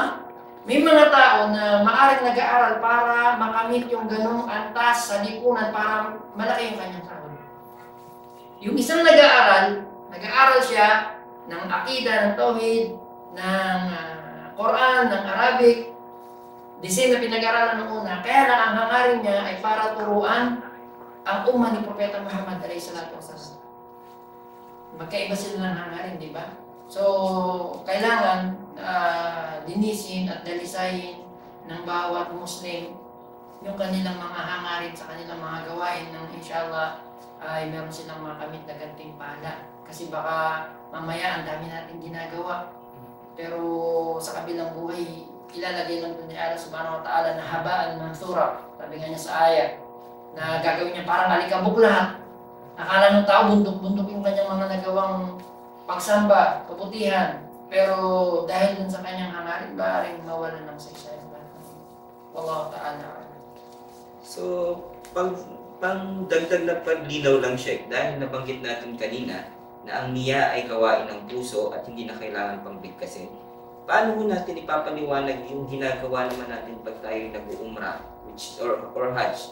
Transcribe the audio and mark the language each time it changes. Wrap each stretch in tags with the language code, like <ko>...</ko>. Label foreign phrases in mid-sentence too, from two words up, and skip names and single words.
<tl>May mga tao na maaaring nag-aaral para makamit yung ganong antas sa lipunan para malaki yung kanyang sahod. Yung isang nag-aaral siya ng akida, ng tauhid, ng Quran, ng Arabic,</tl> <en>the same</en> <tl>na pinag-aaralan ng una, kaya lang ang hangarin niya ay para turuan ang umma ni Propeta Muhammad SAW. Magkaiba sila ng hangarin, di ba? So, kailangan linisin at dalisayin ng bawat Muslim yung kanilang mga hangarin sa kanilang mga gawain ng inshallah ay meron silang makamit na gantimpala. Kasi baka mamaya ang dami natin ginagawa. Pero sa kabilang buhay, ilalagay lang doon ni Allah</tl> <ar>سبحانه وتعالى</ar> <tl>na</tl> <ar>هباء منثورا.</ar> <tl>Sabi nga niya sa ayat na gagawin niya parang alikabok lahat. Akala ng tao bundok-bundok yung kanyang mga nagawang pagsamba, kabutihan. Pero dahil dun sa kanyang hangarin, maaaring mawalan ng saysay.</tl> <ar>والله تعالى.</ar> <tl>So, pang dagdag na paglinaw lang siya, dahil nabanggit natin kanina na ang niya ay gawain ng puso at hindi na kailangan pang bigkasin. Paano mo natin ipapaliwanag yung ginagawa naman natin pag tayo nag-uumrah or hajj?</tl>